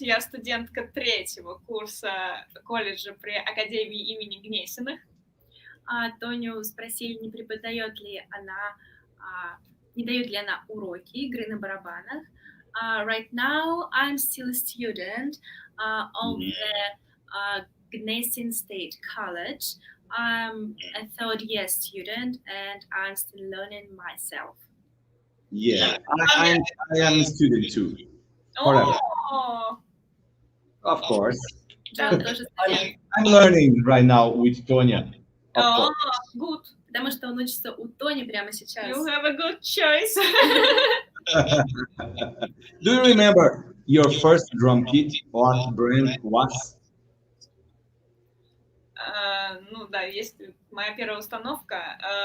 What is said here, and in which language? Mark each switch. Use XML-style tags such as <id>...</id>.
<ru>Я студентка 3-го курса колледжа при Академии имени Гнесиных. Тоню спросили, не преподает ли она, не дает ли она уроки игры на барабанах.</ru> <en>Right now, I'm still a student of the Gnesin State College. I'm a third-year student, and I'm still learning myself. Yeah, I am a student too. Forever. Of course. I'm learning right now with Tonya. Good.</en> <ru>Потому что он учится у Тони прямо сейчас.</ru> <en>You have a good choice. Do you remember your first drum kit? What brand was?</en> <ru>Ну да, есть моя первая установка.</ru>